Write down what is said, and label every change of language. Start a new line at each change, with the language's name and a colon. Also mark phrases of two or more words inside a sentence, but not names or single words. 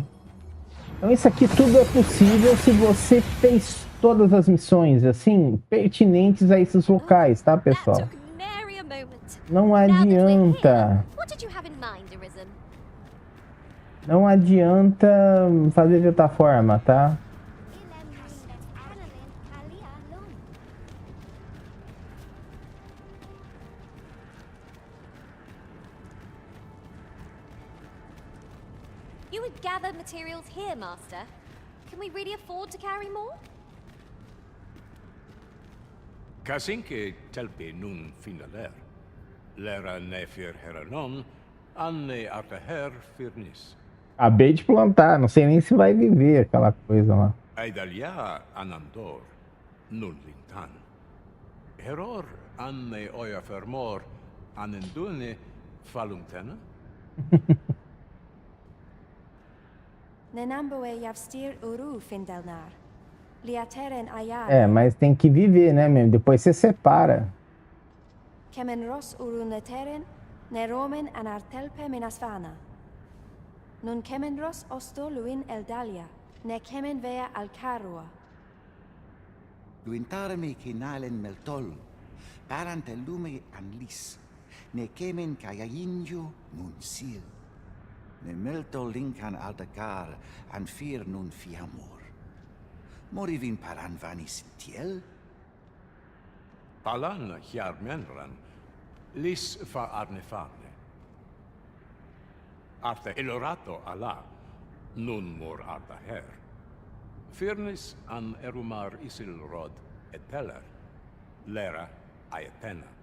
Portuguese: Então isso aqui tudo é possível se você fez todas as missões, assim, pertinentes a esses locais, tá, pessoal? Não adianta. Não adianta fazer de outra forma, tá?
English: You would gather materials here, Master. Can we really afford to carry more? Kasinke telpi nun finaler. Lera nefir heranon, anne artaher firnis.
Portuguese: Acabei de plantar, não sei nem se vai viver aquela coisa lá. Aidalia anandor, nun lintan. Heror anne oia fermor, anendune falumtena? Nenamboe yavstir uru findelnar. Liateren ayar. É, mas tem que viver, né, mesmo? Depois você separa. Kemen ros uru neteren, neromen anartelpe minasvana. Nun kemen ros osto luin eldalia, ne kemen vea alcarua. Luintarme kinalen meltol, parante lume anlis, ne kemen kayayinjo nun sil. Ne meltol linkan aldagar, an fir nun fiamor. Morivin paran vanis tiel? Palan hjarmenran, lis fa arnefane. Arte elorato ala, nun mor arta her. Firnis an erumar isilrod eteller, lera aetena.